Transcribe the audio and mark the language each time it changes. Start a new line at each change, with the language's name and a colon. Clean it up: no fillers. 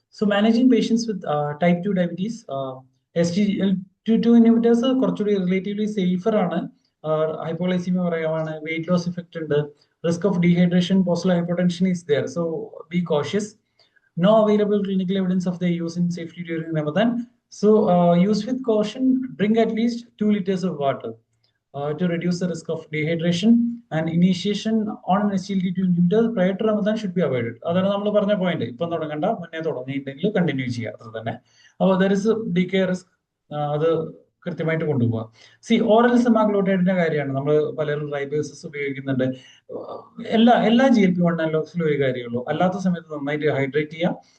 English: So managing patients with type 2 diabetes, SGLT2 inhibitors
Malayalam: കുറച്ചുകൂടി relatively safer ആണ്. Hypoglycaemia പറയുകയാണ്, weight loss effect ഉണ്ട്,
English: Risk of dehydration, postal hypotension is there. So be cautious. No available clinical evidence of their use in safety during Ramadan. So use with caution. Drink at least 2 liters of water to reduce the risk of dehydration. And initiation on an SGLT2 inhibitor prior to Ramadan should be avoided.
Malayalam: അതാണ് നമ്മൾ പറഞ്ഞ point. ഇപ്പം തുടങ്ങണ്ട, മുന്നേ തുടങ്ങിയിട്ടുണ്ടെങ്കിൽ continue ചെയ്യുക, അത്ര തന്നെ. അപ്പോൾ
English: there is DK risk,
Malayalam: അത് കൃത്യമായിട്ട് കൊണ്ടുപോകാം. ഓറൽ സെമാഗ്ലോട്ടൈഡിന്റെ കാര്യമാണ്, നമ്മൾ പലരും റൈബോസസ് ഉപയോഗിക്കുന്നുണ്ട്. എല്ലാ GLP-1 അനലോഗ്സിലും ഒരു കാര്യമുള്ളൂ, അല്ലാത്ത സമയത്ത് നന്നായിട്ട് ഹൈഡ്രേറ്റ് ചെയ്യുക,